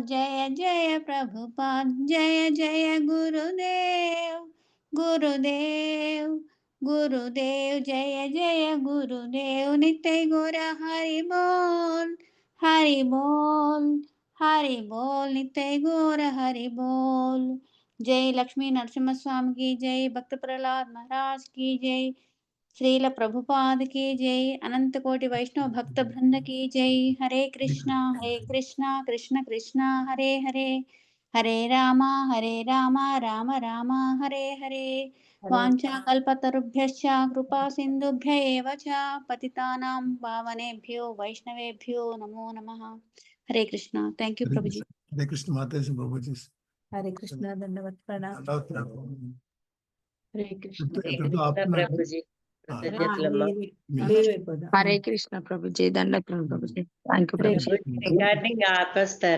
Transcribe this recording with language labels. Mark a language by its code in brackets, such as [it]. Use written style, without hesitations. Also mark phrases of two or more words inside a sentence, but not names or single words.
[te] జయ జయ ప్రభుపాద్. జయ జయ గురుదేవ్ గురుదేవ్ గురుదేవ్. జయ జయ గురుదేవ్. నిత్య గౌర హరి బోల్ హరి బోల్ హరి బోల్. నిత్య గౌర హరి బోల్. జై లక్ష్మీ నరసింహస్వామికి జై. భక్త ప్రహ్లాద్ మహారాజ్ [hi] की जय. [te] శ్రీల ప్రభుపాద్ [hi] की जय. [te] అనంత కోటి వైష్ణవ భక్త బృంద [hi] की जय. [sa] హరే కృష్ణ కృష్ణ కృష్ణ హరే హరే. హరే రామ రామ రామ హరే హరే. వాంఛాకల్పతరుభ్యశ్చ కృపా సింధుభ్య ఏవ చ. పతితానాం పావనేభ్యో వైష్ణవేభ్యో నమో నమః. [te] హరే కృష్ణ. [en] thank you [te] ప్రభుజీ. హరే కృష్ణ మాతాజీ ప్రభుజీ. హరే కృష్ణ. ధన్యవాద ప్రణామ్. హరే కృష్ణ. ప్రభుజీ కృతజ్ఞతలమ్మా. హరే కృష్ణ ప్రభుజీ. దండకం ప్రభుజీ. [en] thank you ప్రభుజీ. [te] రికార్డింగ్ ఆపేస్తారా?